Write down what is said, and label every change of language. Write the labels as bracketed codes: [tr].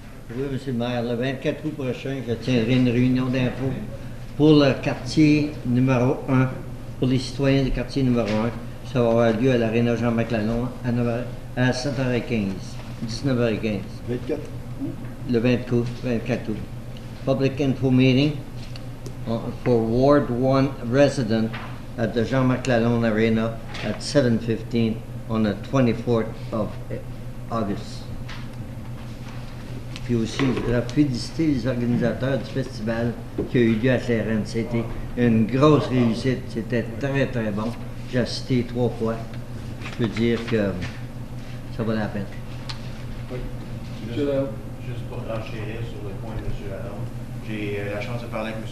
[fr] Oui, M. le maire, le 24 août prochain, je tiendrai une réunion d'info pour le quartier numéro 1, pour les citoyens du quartier numéro 1. Ça va avoir lieu à l'Aréna Jean-Maclanon à 7h15, 19h15. 24. Le 24 août. [en] Public info meeting for Ward 1 resident at the Jean-Maclanon Arena at 7:15 on the 24th of August. [fr] Puis aussi, je voudrais féliciter les organisateurs du festival qui a eu lieu à Clairenne. C'était une grosse réussite. C'était très, très bon. J'ai assisté 3 fois. Je peux dire que ça vaut la peine. Juste pour renchérir sur le point de M. Lalonde, j'ai eu la chance de parler avec M.